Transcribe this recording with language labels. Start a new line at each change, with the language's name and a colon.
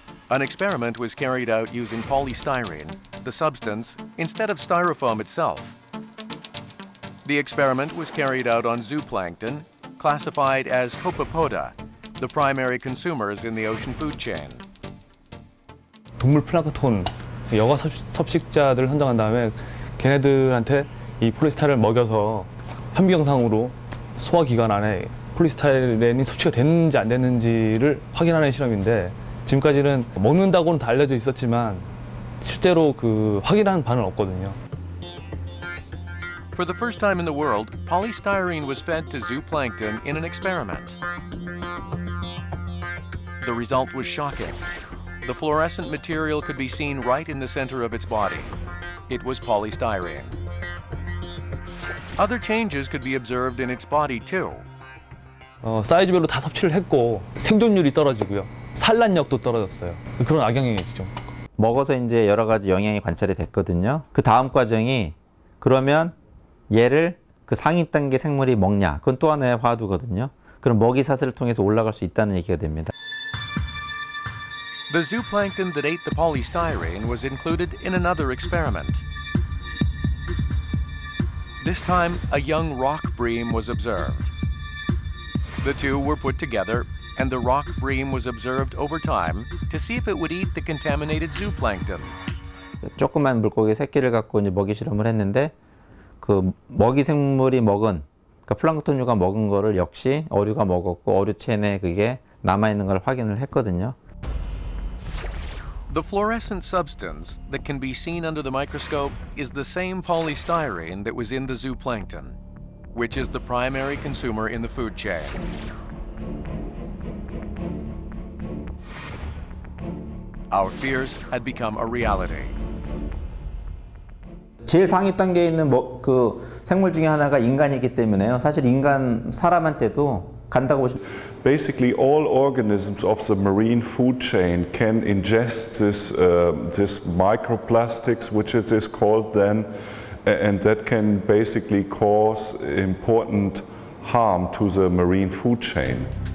English: An experiment was carried out using polystyrene, the substance, instead of styrofoam itself. The experiment was carried out on zooplankton, classified as copepoda, the primary consumers in the ocean food chain.
Korean: 동물 플랑크톤, 여과 섭식자들을 선정한 다음에 걔네들한테 이 폴리스타를 먹여서 현미경상으로 소화기관 안에 폴리스타이렌이 섭취가 됐는지 안 됐는지를 확인하는 실험인데 지금까지는 먹는다고는 다 알려져 있었지만 실제로 그 확인한 바는 없거든요.
English: For the first time in the world, polystyrene was fed to zooplankton in an experiment. The result was shocking. The fluorescent material could be seen right in the center of its body. It was polystyrene. Other changes could be observed in its body too.
Korean: 사이즈별로 다 섭취를 했고 생존율이 떨어지고요. 산란력도 떨어졌어요. 그런 악영향이죠. 먹어서 이제 여러 가지 영향이 관찰이 됐거든요. 그 다음 과정이 그러면 얘를 그 상위 단계 생물이 먹냐? 그건 또 하나의 화두거든요. 그럼 먹이 사슬을 통해서 올라갈 수 있다는 얘기가 됩니다.
English: The zooplankton that ate the polystyrene was included in another experiment. This time, a young rock bream was observed. The two were put together, and the rock bream was observed over time to see if it would eat the contaminated zooplankton.
Korean: 조그만 물고기 새끼를 갖고 이제 먹이 실험을 했는데 그 먹이 생물이 먹은 그러니까 플랑크톤류가 먹은 거를 역시 어류가 먹었고 어류 체내에 그게 남아 있는 걸 확인을 했거든요.
English: The fluorescent substance that can be seen under the microscope is the same polystyrene that was in the zooplankton, which is the primary consumer in the food chain. Our fears had become a reality.
Korean: 제일 상위 단계에 있는 그 생물 중에 하나가 인간이기 때문에요. 사실 사람한테도 간다고 보시면.
English: Basically, all organisms of the marine food chain can ingest this microplastics, which it is called then, and that can basically cause important harm to the marine food chain.